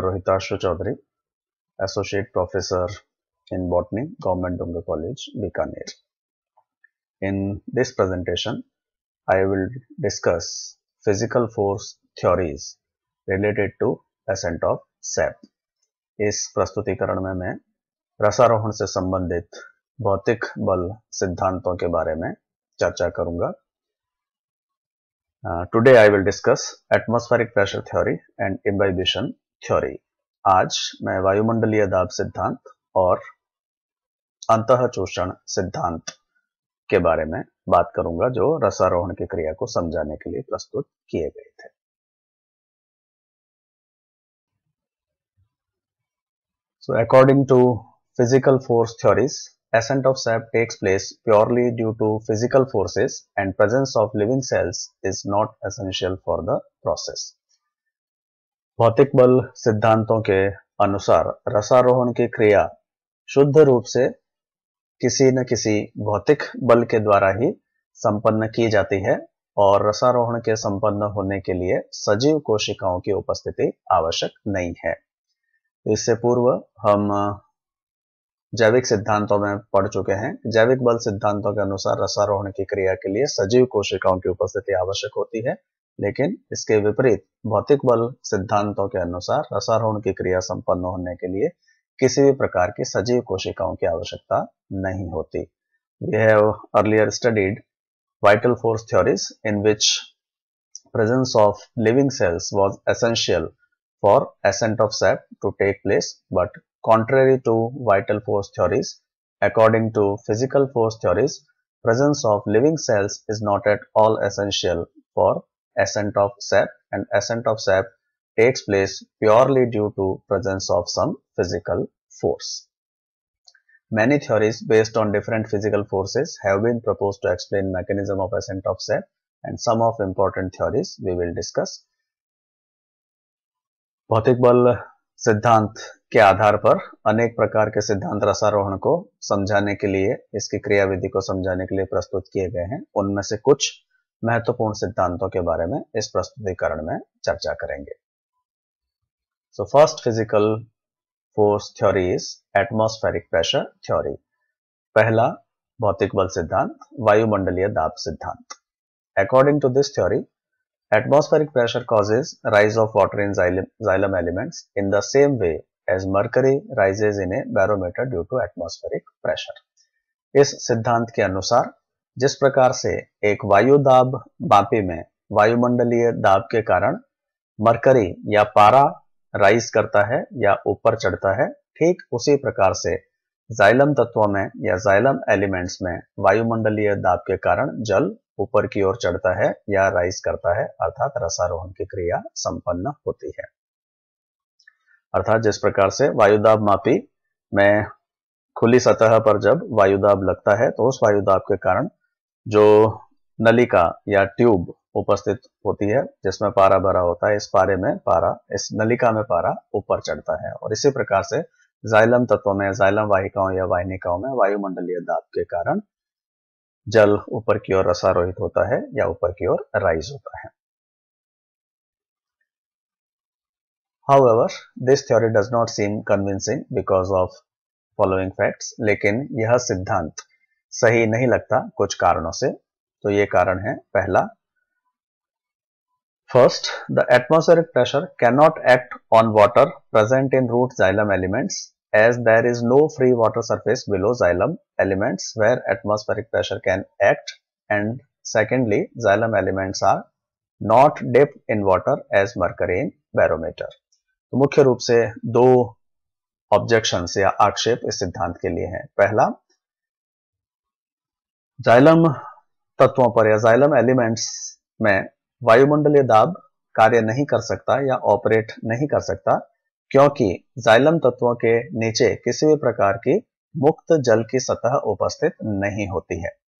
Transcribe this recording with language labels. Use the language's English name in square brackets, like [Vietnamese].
[English] Rohitashu Chaudhary, Associate Professor in Botany, Government Dunga College, Bikaner. In this presentation, I will discuss physical force theories related to ascent of sap. [Hindi] इस प्रस्तुतिकरण में मैं रसारोहण से संबंधित भौतिक बल सिद्धांतों के बारे में चर्चा करूंगा. [English] Today I will discuss atmospheric pressure theory and imbibition theory. [Hindi] आज मैं वायुमंडलीय दाब सिद्धांत और अंतःचोषण सिद्धांत के बारे में बात करूंगा जो रसारोहण की क्रिया को समझाने के लिए प्रस्तुत किए गए थे. [English] So according to physical force theories, ascent of sap takes place purely due to physical forces and presence of living cells is not essential for the process. [Hindi] भौतिक बल सिद्धांतों के अनुसार रसारोहण की क्रिया शुद्ध रूप से किसी न किसी भौतिक बल के द्वारा ही संपन्न की जाती है और रसारोहण के संपन्न होने के लिए सजीव कोशिकाओं की उपस्थिति आवश्यक नहीं है. इससे पूर्व हम जैविक सिद्धांतों में पढ़ चुके हैं. जैविक बल सिद्धांतों के अनुसार रसारोहण की क्रिया के लिए सजीव कोशिकाओं की उपस्थिति आवश्यक होती है, लेकिन इसके विपरीत भौतिक बल सिद्धांतों के अनुसार रसारोहण की क्रिया संपन्न होने के लिए किसी भी प्रकार की सजीव कोशिकाओं की आवश्यकता नहीं होती. [English] We have earlier studied vital force theories in which presence of living cells was essential for ascent of sap to take place, but contrary to vital force theories, according to physical force theories, presence of living cells is not at all essential for ascent of sap, and ascent of sap takes place purely due to presence of some physical force. Many theories based on different physical forces have been proposed to explain mechanism of ascent of sap, and some of important theories we will discuss. [Hindi] भौतिक बल सिद्धांत के आधार पर अनेक प्रकार के सिद्धांत रसारोहण को समझाने के लिए, इसकी क्रियाविधि को समझाने के लिए प्रस्तुत किए गए हैं. उनमें से कुछ महत्वपूर्ण सिद्धांतों के बारे में इस प्रस्तुतिकरण में चर्चा करेंगे. [English] So first physical force theory is atmospheric pressure theory. [Hindi] पहला भौतिक बल सिद्धांत वायुमंडलीय दाब सिद्धांत. [English] According to this theory, atmospheric pressure causes rise of water in xylem elements in the same way as mercury rises in a barometer due to atmospheric pressure. [Hindi] इस सिद्धांत के अनुसार जिस प्रकार से एक वायु दाब मापी में वायुमंडलीय दाब के कारण मरकरी या पारा राइज करता है या ऊपर चढ़ता है, ठीक उसी प्रकार से जाइलम तत्वों में या जाइलम एलिमेंट्स में वायुमंडलीय दाब के कारण जल ऊपर की ओर चढ़ता है या राइज करता है, अर्थात रसारोहण की क्रिया संपन्न होती है. अर्थात जिस प्रकार से वायुदाब मापी में खुली सतह पर जब वायुदाब लगता है तो उस वायुदाब के कारण जो नलिका या ट्यूब उपस्थित होती है जिसमें पारा भरा होता है, इस नलिका में पारा ऊपर चढ़ता है. और इसी प्रकार से जाइलम तत्वों में, जाइलम वाहिकाओं या वाहिनिकाओं में वायुमंडलीय दाब के कारण जल ऊपर की ओर रसारोहित होता है या ऊपर की ओर राइज होता है. [English] However, this theory does not seem convincing because of following facts. [Hindi] लेकिन यह सिद्धांत सही नहीं लगता कुछ कारणों से. तो ये कारण है. पहला, [English] first, the atmospheric pressure cannot act on water present in root xylem elements as there is no free water surface below xylem elements where atmospheric pressure can act, and secondly, xylem elements are not dipped in water as mercury in barometer. [Hindi] तो मुख्य रूप से दो objections या आक्षेप इस सिद्धांत के लिए हैं. पहला, जाइलम तत्वों पर या जाइलम एलिमेंट्स में वायुमंडलीय दाब कार्य नहीं कर सकता या ऑपरेट नहीं कर सकता क्योंकि जाइलम तत्वों के नीचे किसी भी प्रकार की मुक्त जल की सतह उपस्थित नहीं होती है.